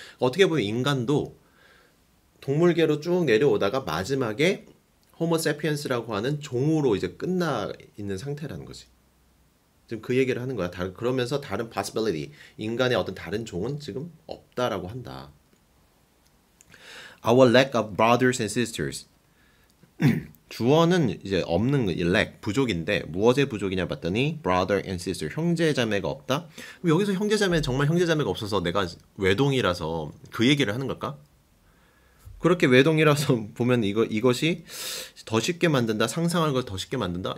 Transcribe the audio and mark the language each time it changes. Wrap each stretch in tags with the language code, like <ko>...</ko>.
<ko>어떻게 보면 인간도 동물계로 쭉 내려오다가 마지막에 호모세피엔스라고 하는 종으로 이제 끝나 있는 상태라는 거지. 지금 그 얘기를 하는 거야. 그러면서 다른 possibility, 인간의 어떤 다른 종은 지금 없다라고 한다.</ko> <en>Our lack of brothers and sisters.</en> <ko>주어는 이제 없는 lack, 부족인데 무엇의 부족이냐 봤더니</ko> <en>brother and sister,</en> <ko>형제자매가 없다. 그럼 여기서 형제자매 정말 형제자매가 없어서 내가 외동이라서 그 얘기를 하는 걸까? 그렇게 외동이라서 보면 이것이 더 쉽게 만든다, 상상하는 걸 더 쉽게 만든다.</ko>